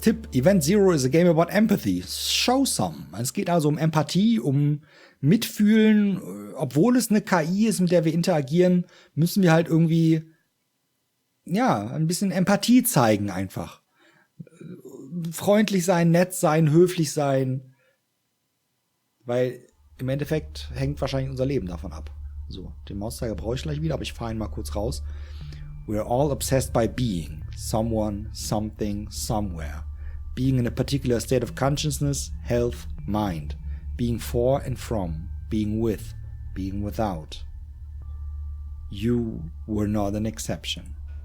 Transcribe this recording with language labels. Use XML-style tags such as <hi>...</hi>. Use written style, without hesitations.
<en>Tipp: Event Zero is a game about empathy. Show some.</en> <de>Es geht also um Empathie, um Mitfühlen. Obwohl es eine KI ist, mit der wir interagieren, müssen wir halt irgendwie, ein bisschen Empathie zeigen einfach. Freundlich sein, nett sein, höflich sein. Weil im Endeffekt hängt wahrscheinlich unser Leben davon ab. So, den Mauszeiger brauche ich gleich wieder, aber ich fahre ihn mal kurz raus.</de> <en>We're all obsessed by being. Someone, something, somewhere. Being in a particular state of consciousness, health, mind. Being for and from. Being with. Being without. You were not an exception.</en>